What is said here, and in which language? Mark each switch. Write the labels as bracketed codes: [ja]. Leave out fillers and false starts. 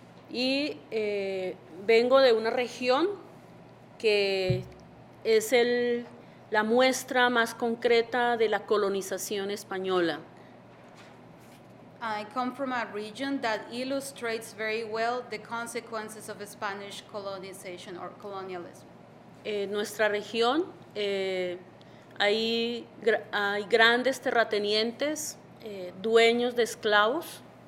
[es] Y vengo de una región que es la muestra más concreta de la colonización española. [en] I come from a region that illustrates very well the consequences of Spanish colonization or colonialism. [es] En nuestra región hay grandes terratenientes, dueños de esclavos.